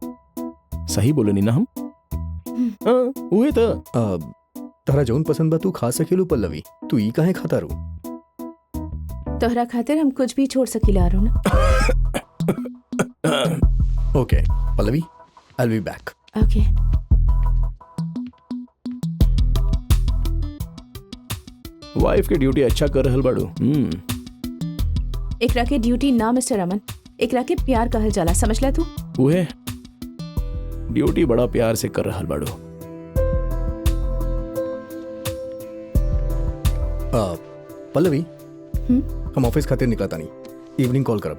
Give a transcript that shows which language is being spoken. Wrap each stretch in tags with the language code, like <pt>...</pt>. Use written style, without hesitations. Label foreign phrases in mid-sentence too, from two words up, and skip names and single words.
<bho>सही बोलो नी ना हम? हाँ, हुए तो तहरा जौन पसंद बा तू खा सकेलू पल्लवी, तू ई काहे खाता रू? तोहरा खातिर हम कुछ भी छोड़ सकीला अरुण। ओके पल्लवी,</bho> <en>I will be back.</en> <bho>ओके वाइफ की ड्यूटी अच्छा कर रहल बाड़ू। एकरा के ड्यूटी ना मिस्टर अमन, एकरा के प्यार कहल जाला, समझला तू? उहे ड्यूटी बड़ा प्यार से कर रहल बाड़ू। पल्लवी, हम ऑफिस खातिर निकला तानी,</bho> <en>evening call</en> <bho>करब।</bho>